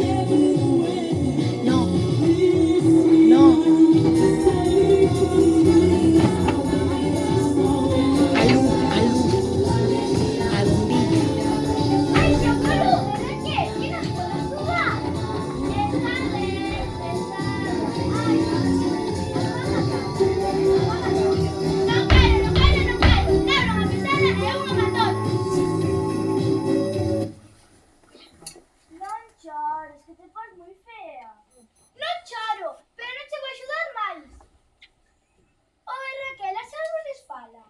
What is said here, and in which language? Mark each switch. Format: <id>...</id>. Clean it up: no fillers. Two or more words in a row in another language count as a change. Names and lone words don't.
<es>No. No.</es> <gl>A luz, a luz. A bombilla.</gl> <es>¡Ay, Chocolú! ¿De qué? ¿Qué nos puedes jugar? Déjale empezar. Ay,</es> <gl>non quero. Quebra unha pistola e unha matona. Non chores, que te pos moi fea. Non choro, pero non che vou axudar máis. Oi, Raquel, as árbores falan.</gl>